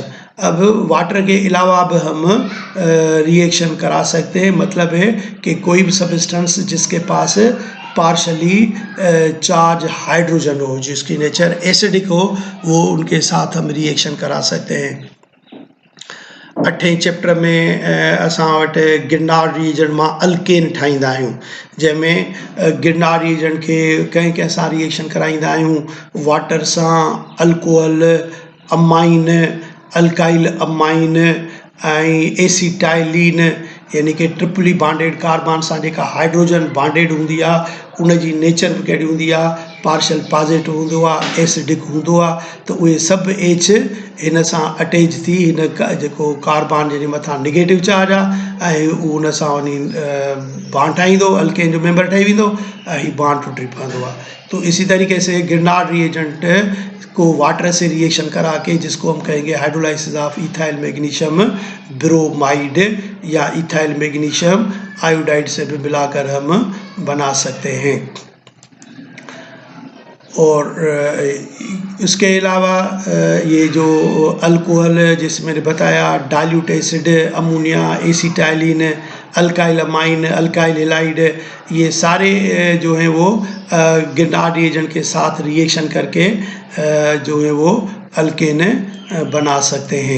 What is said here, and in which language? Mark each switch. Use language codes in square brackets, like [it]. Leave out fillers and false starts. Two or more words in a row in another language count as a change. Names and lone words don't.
[hi] अब वाटर के अलावा अब हम रिएक्शन करा सकते हैं, मतलब है कि कोई भी सब्सटेंस जिसके पास [en] partially charged hydrogen [hi] हो, जिसकी नेचर एसिडिक हो, वो उनके साथ हम रिएक्शन करा सकते हैं। [sd] 8 चैप्टर में असां वटि गिरनार रिएजेंट मां अल्केन ठाहींदा आहियूं, जंहिंमें गिरनार रिएजेंट खे कंहिं कंहिं सां रिएक्शन कराईंदा आहियूं, वाटर सां, अल्कोहल, अमाइन, [en] alkyl amine [sd] ऐं एसिटाइलिन, यानी कि [en] triply bonded carbon [sd] सां जेका हाइड्रोजन बॉन्डेड हूंदी आहे, उनजी नेचर बि कहिड़ी हूंदी आहे, [en] partial positive [sd] हूंदो आहे, एसिडिक हूंदो आहे, त उहे सभु एच हिन सां अटैच थी हिन जेको कार्बन जे मथां [en] negative charge [sd] आहे ऐं उहो उन सां वञी बॉन्ड ठाहींदो, अल्केन जो मेंबर ठही वेंदो ऐं बॉन्ड टूटी पवंदो आहे। [hi] तो इसी तरीके से गिरनार रिएजेंट को वाटर से रिएक्शन करा के, जिसको हम कहेंगे [en] hydrolysis of ethyl magnesium bromide [hi] या [en] ethyl magnesium iodide [hi] से भी मिलाकर हम बना सकते हैं। और इसके अलावा ये जो अल्कोहल जैसे मैंने बताया, [en] dilute acid, [hi] अमोनिया, एसिटाइलिन, [en] alkyl amine, alkyl halide, [hi] ये सारे जो हैं वो गिरनार रिएजेंट के साथ रिएक्शन करके जो है वो अल्केन बना सकते हैं।